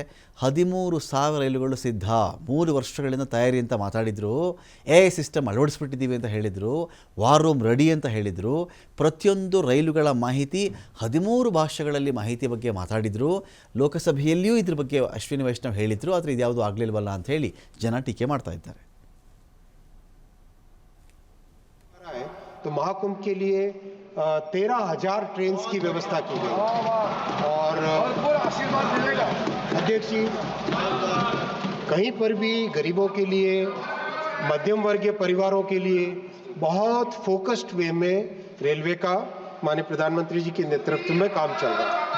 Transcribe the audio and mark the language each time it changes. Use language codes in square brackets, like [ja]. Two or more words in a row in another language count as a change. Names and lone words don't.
[kn] 13,000 ರೈಲುಗಳು ಸಿದ್ಧ, 3 ವರ್ಷಗಳಿಂದ ತಯಾರಿ ಅಂತ ಮಾತಾಡಿದರು. [en] AI system [kn] ಅಳವಡಿಸ್ಬಿಟ್ಟಿದ್ದೀವಿ ಅಂತ ಹೇಳಿದರು. [en] war room [kn] ರೆಡಿ ಅಂತ ಹೇಳಿದರು. ಪ್ರತಿಯೊಂದು ರೈಲುಗಳ ಮಾಹಿತಿ 13 ಭಾಷೆಗಳಲ್ಲಿ ಮಾಹಿತಿ ಬಗ್ಗೆ ಮಾತಾಡಿದರು. ಲೋಕಸಭೆಯಲ್ಲಿಯೂ ಇದ್ರ ಬಗ್ಗೆ ಅಶ್ವಿನಿ ವೈಷ್ಣವ್ ಹೇಳಿದರು. ಆದರೆ ಇದ್ಯಾವುದೂ ಆಗಲಿಲ್ವಲ್ಲ ಅಂತ ಹೇಳಿ ಜನ ಟೀಕೆ ಮಾಡ್ತಾ ಇದ್ದಾರೆ. [hi] तो महाकुंभ के लिए 13,000 ट्रेन की व्यवस्था की गई और आशीर्वाद मिलेगा अध्यक्ष जी। कहीं पर भी गरीबों के लिए, मध्यम वर्गीय परिवारों के लिए बहुत [en] focused way [hi] में रेलवे का माननीय प्रधानमंत्री जी के नेतृत्व में काम चल रहा है।